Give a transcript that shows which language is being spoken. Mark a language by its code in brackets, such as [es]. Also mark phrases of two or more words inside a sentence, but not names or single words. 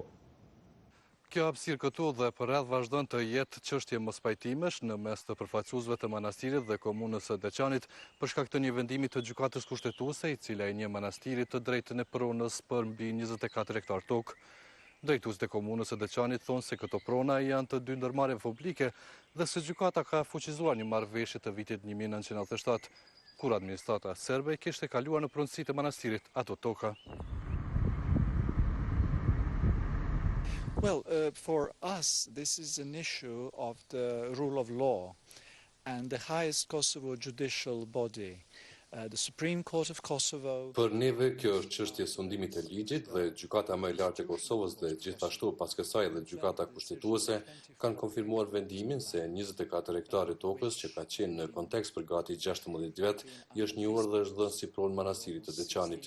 [sq] Kjo hapësirë këtu dhe përreth vazhdon të jetë çështje mospajtimesh në mes të përfaqësuesve të manastirit dhe komunës së Deçanit për shkak të një vendimi të gjykatës kushtetuese, i cila i njeh manastirit të drejtën e pronës për mbi 24 hektar tokë. Drejtuesit e komunës së Deçanit thonë se këto prona janë të 2 ndërmarrjeve publike dhe se gjykata ka fuqizuar një marrëveshje të vitit 1997, kur administrata serbe kishte kaluar në pronësi të manastirit ato toka. [en] Well, for us, this is an issue of the rule of law and the highest Kosovo judicial body The Supreme Court of Kosovo. [sq] Për neve kjo është çështje sundimit të ligjit dhe gjykata më e lartë e Kosovës dhe gjithashtu pas kësaj dhe gjykata kushtetuese kanë konfirmuar vendimin se 24 hektarë tokës që ka qenë në kontekst për gati 16 vjet i është njohur dhe është dhënë si pronë manastirit të Deçanit.